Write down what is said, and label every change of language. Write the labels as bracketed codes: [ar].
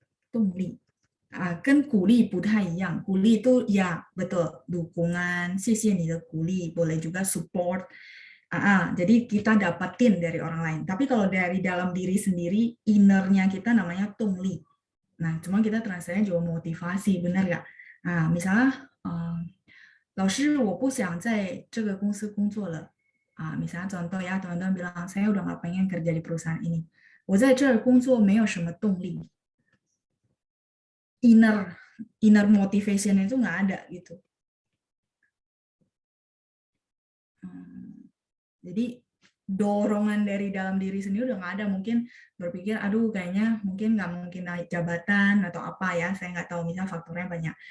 [zh] 动力跟鼓励不太一样。 [id] 鼓励itu ya betul dukungan, [zh] 谢谢你的鼓励, [id] boleh juga support. Jadi kita dapatin dari orang lain. Tapi kalau dari dalam diri sendiri, innernya kita namanya tungli. Nah, cuma kita translate juga motivasi, benar nggak? [zh] Misalnya, 老师我不想在这个公司工作了. [id] Misalnya contoh ya, teman-teman bilang, saya udah nggak pengen kerja di perusahaan ini. [zh] 我在这儿工作没有什么动力. [id] Inner motivation itu nggak ada gitu. Jadi dorongan dari dalam diri sendiri udah nggak ada. Mungkin berpikir, aduh kayaknya mungkin nggak mungkin naik jabatan atau apa ya, saya nggak tahu, misalnya faktornya banyak.